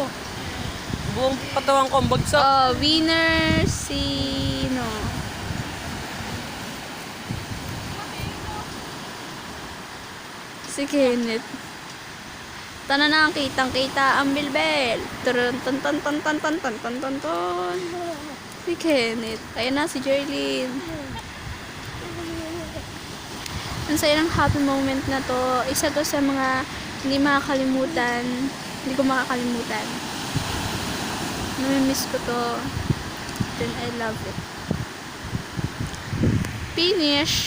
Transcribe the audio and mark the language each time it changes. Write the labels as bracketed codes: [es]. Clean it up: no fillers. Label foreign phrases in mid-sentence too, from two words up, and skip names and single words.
[tl] Buong katawan ko ang bagsak. Oh, winner sino? Si Kenneth. Tanan na kitang-kita ang bilbel. Turun ton ton ton ton ton ton ton ton ton. Si Kenneth. Ayan na si Jerlyn. Ang saya ng [en] happy moment [tl] na to. Isa to sa mga hindi makakalimutan. Hindi ko makakalimutan. Namimiss ko to. [en] Then I love it. [tl] Finish.